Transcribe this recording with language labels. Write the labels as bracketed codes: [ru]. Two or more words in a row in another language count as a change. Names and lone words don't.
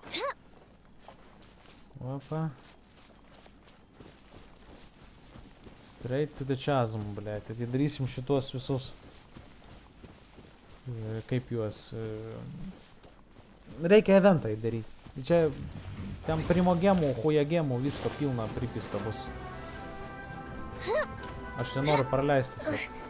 [lt] Opa. [en] Straight to the chasm, [lt] blėt. Atidarysim šitos visus. Kaip juos... Reikia eventą įdaryti. Čia ten primogemų, hujagemų, visko pilna pripista bus. Aš nenoriu praleisti tiesiog.